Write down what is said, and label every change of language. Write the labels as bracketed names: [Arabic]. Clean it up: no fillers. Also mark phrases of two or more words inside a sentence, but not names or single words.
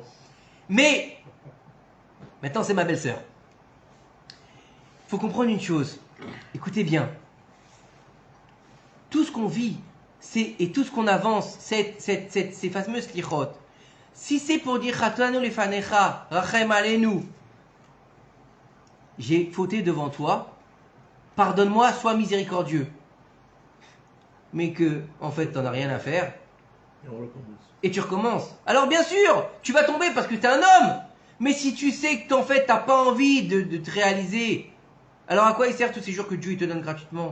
[French] Mais, maintenant, c'est ma belle-sœur. Il faut comprendre une chose. Écoutez bien. Tout ce qu'on vit, et tout ce qu'on avance, ces fameuses slichot, si c'est pour dire [Hebrew] חטאנו לפניך רחם עלינו, [French] j'ai fauté devant toi, pardonne-moi, sois miséricordieux. Mais que, en fait, t'en as rien à faire. Et on recommence. Et tu recommences. Alors bien sûr, tu vas tomber parce que t'es un homme. Mais si tu sais que en fait t'as pas envie de te réaliser, alors à quoi il sert tous ces jours que Dieu il te donne gratuitement?